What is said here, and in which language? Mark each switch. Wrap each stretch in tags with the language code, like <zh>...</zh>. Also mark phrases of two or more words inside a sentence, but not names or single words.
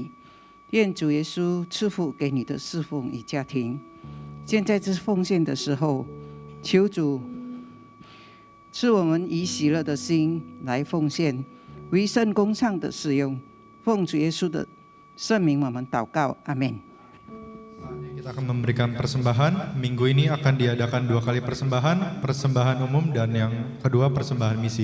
<zh>愿主耶稣赐福给你的侍奉与家庭。现在是奉献的时候，求主赐我们以喜乐的心来奉献，为圣工上的使用。奉主耶稣的圣名，我们祷告，阿门。</zh> <id>Kita akan memberikan persembahan. Minggu ini akan diadakan 2 kali persembahan, persembahan umum dan yang kedua persembahan misi.</id>